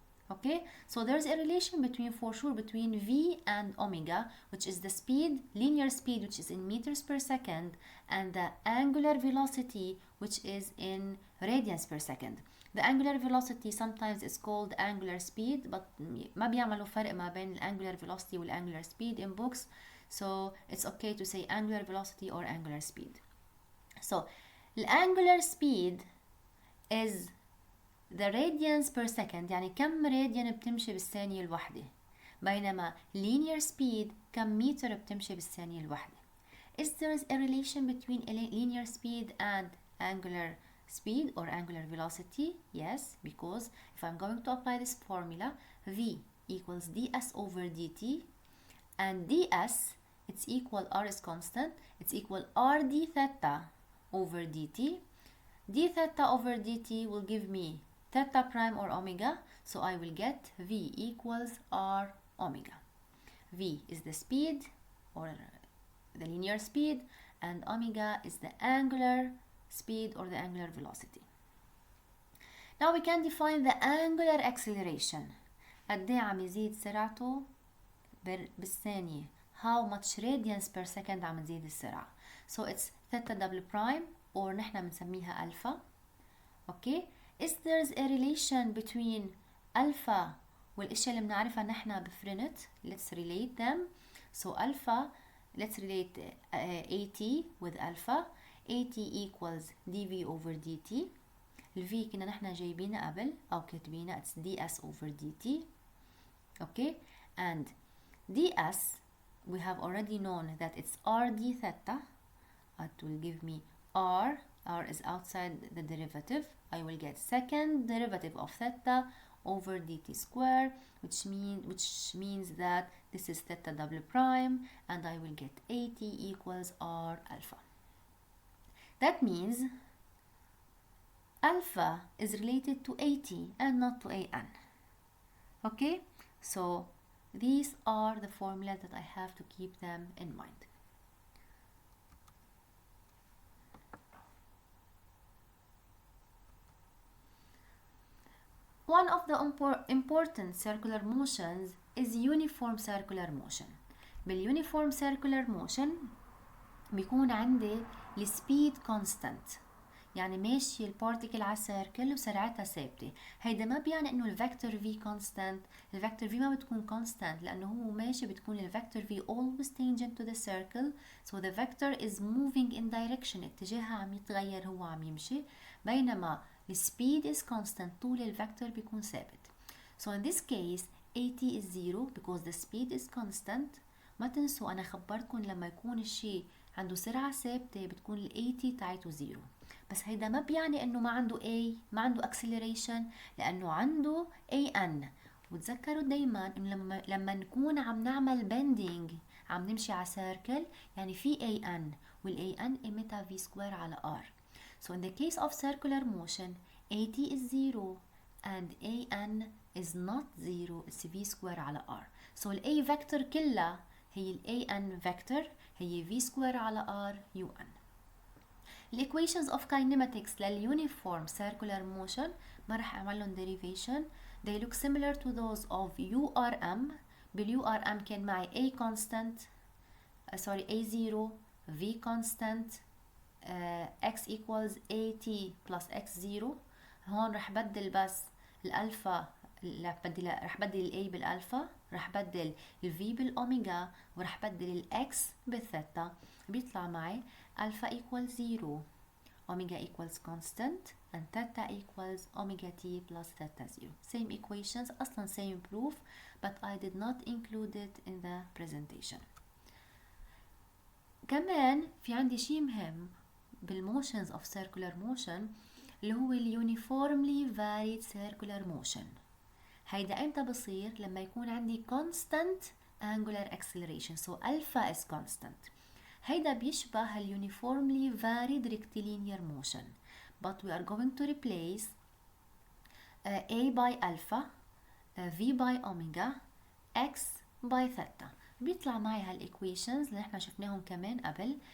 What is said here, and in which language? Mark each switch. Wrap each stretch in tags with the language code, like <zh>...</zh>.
<en>Okay, so there's a relation for sure between v and omega, which is the speed, linear speed, which is in meters per second, and the angular velocity, which is in radians per second. The angular velocity sometimes is called angular speed, but</en> <ar>ما بيعملوا فرق ما بين</ar> <en>angular velocity وال angular speed in books, so it's okay to say angular velocity or angular speed. So the angular speed is the radians per second,</en> <ar>يعني كم راديان بتمشي بالثانية الواحدة، بينما linear speed كم متر بتمشي بالثانية الواحدة.</ar> <en>Is there a relation between linear speed and angular speed or angular velocity? Yes, because if I'm going to apply this formula, v equals ds over dt, and ds, it's equal, r is constant, it's equal r d theta over dt. d theta over dt will give me theta prime or omega, so I will get v equals r omega. V is the speed or the linear speed, and omega is the angular speed or the angular velocity. Now we can define the angular acceleration.</en> <ar>قد ايه عم يزيد سرعته بالثانية.</ar> <en>How much radians per second</en> <ar>عم تزيد السرعة.</ar> <en>So it's theta double prime or</en> <ar>نحن بنسميها</ar> <en>alpha. Okay. Is there a relation between alpha</en> <ar>والاشياء اللي بنعرفها نحن بفرنت؟</ar> <en>Let's relate them. So alpha, let's relate AT with alpha. AT equals dv over dt.</en> <ar>الفي كنا نحن جايبينها قبل أو كاتبينها</ar> <en>it's ds over dt. Okay, and ds we have already known that it's rd theta. It will give me r is outside the derivative. I will get second derivative of theta over dt square, which means that this is theta double prime, and I will get AT equals r alpha. That means alpha is related to AT and not to AN. Okay, so these are the formulas that I have to keep them in mind. One of the important circular motions is uniform circular motion.</en> <ar>بالuniform circular motion بيكون عندي السبيد constant، يعني ماشي البارتيكل على السيركل وسرعتها ثابتة. هيدا ما بيعني انه الفيكتور v constant. الفيكتور v ما بتكون constant لانه هو ماشي بتكون الفيكتور v</ar> <en>always tangent to the circle, so the vector is moving in direction،</en> <ar>اتجاهها عم يتغير، هو عم يمشي، بينما السبيد is constant، طول الفيكتور بيكون ثابت.</ar> <en>So in this case AT is 0 because the speed is constant.</en> <ar>ما تنسوا أنا خبرتكم لما يكون الشيء عنده سرعة ثابتة بتكون ال AT تاعته 0، بس هيدا ما بيعني إنه ما عنده A، ما عنده acceleration، لأنه عنده AN. وتذكروا دايما إنه لما نكون عم نعمل bending عم نمشي على circle يعني في AN، وال AN قيمتها V square على R.</ar> <en>So in the case of circular motion, AT is 0 and AN is not 0, it's V square على R.</en> <ar>So ال A vector كلها هي ال AN vector، هي V square على R UN.</ar> <en>The equations of kinematics للuniform circular motion</en> <ar>ما رح أعملهم</ar> <en>derivation. They look similar to those of URM.</en> <ar>بال URM كان معي</ar> <en>A constant A0 v constant x equals at plus x0.</en> <ar>هون رح بدل بس الالفا، رح بدل الاي بالالفا، رح بدل الفي بالاوميجا، ورح بدل الاكس بالثيتا. بيطلع معي</ar> <en>alpha equals 0 omega equals constant and theta equals omega t plus theta 0. Same equations أصلا same proof but I did not include it in the presentation.</en> <ar>كمان في عندي شيء مهم بالmotions of circular motion اللي هو uniformly varied circular motion. هيدا امتى بصير؟ لما يكون عندي constant angular acceleration.</ar> <en>So alpha is constant.</en> <ar>هيدا بيشبه</ar> <en>uniformly varied rectilinear motion, but we are going to replace a by alpha, v by omega, x by theta.</en> <ar>بيطلع معي هالايكويشنز اللي احنا شفناهم كمان قبل.</ar>